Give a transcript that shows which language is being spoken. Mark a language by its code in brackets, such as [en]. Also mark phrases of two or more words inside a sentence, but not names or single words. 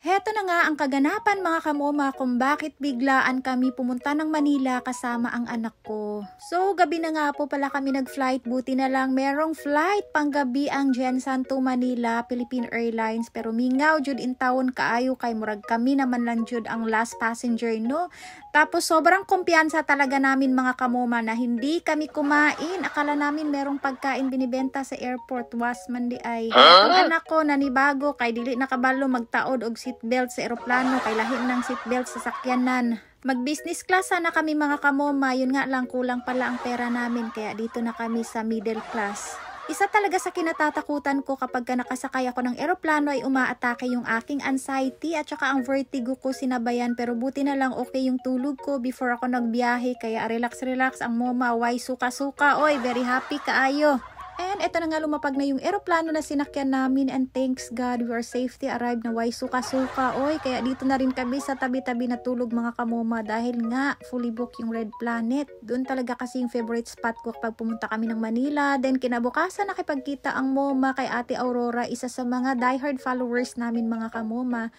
[tl] Heto na nga ang kaganapan mga kamoma kung bakit biglaan kami pumunta ng Manila kasama ang anak ko. So gabi na nga po pala kami nag-flight, buti na lang merong flight panggabi ang Jensan to Manila, Philippine Airlines, [ceb] pero mingaw jud in taon kaayo kay murag kami naman lang jud ang [en] last passenger [ceb] no. [tl] Tapos sobrang kumpiyansa talaga namin mga kamoma na hindi kami kumain. Akala namin merong pagkain binibenta sa airport, [ceb] was man di ay. [tl] Ang anak ko nanibago [ceb] kay dili nakabalo magtaod og seatbelt sa eroplano kay lahi ng seatbelt sa sakyanan. [tl] Mag-business class sana kami mga kamoma, yun nga lang kulang pala ang pera namin kaya dito na kami sa [en] middle class. [tl] Isa talaga sa kinatatakutan ko kapag nakasakay ako ng eroplano ay umaatake yung aking anxiety at saka ang vertigo ko sinabayan, pero buti na lang okay yung tulog ko before ako nagbiyahe kaya relax ang moma, [ceb] why suka-suka, [tl] oy [en] very happy [tl] kaayo. And eto na nga lumapag na yung eroplano na sinakyan namin and [en] thanks God we are safely arrived [tl] na [ceb] way suka-suka. [tl] Oy, kaya dito na rin kami sa tabi-tabi natulog mga kamoma dahil nga [en] fully book [tl] yung Red Planet. Doon talaga kasi yung [en] favorite spot [tl] ko kapag pumunta kami ng Manila. Then kinabukasan nakipagkita ang moma kay Ate Aurora, isa sa mga [en] diehard followers [tl] namin mga kamoma.